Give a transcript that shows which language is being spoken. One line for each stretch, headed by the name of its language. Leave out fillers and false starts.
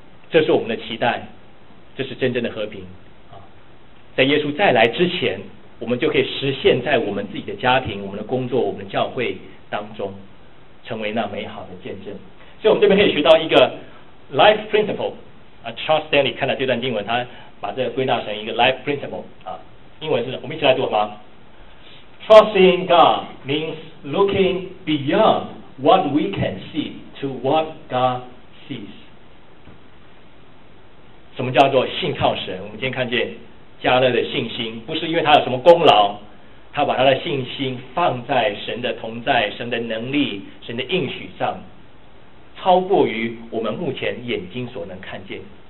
Chinese: 这是我们的期待，这是真正的和平。在耶稣再来之前，我们就可以实现在我们自己的家庭、我们的工作、我们的教会当中，成为那美好的见证。所以我们这边可以学到一个 life principle。Charles Stanley 看了这段经文，他把这个归纳成一个 life principle 啊，英文是，我们一起来读吧。
English: Trusting God means looking beyond what we can see to what God sees。
Chinese: 什么叫做信靠神？我们今天看见加勒的信心，不是因为他有什么功劳，他把他的信心放在神的同在、神的能力、神的应许上。超过于我们目前眼睛所能看见。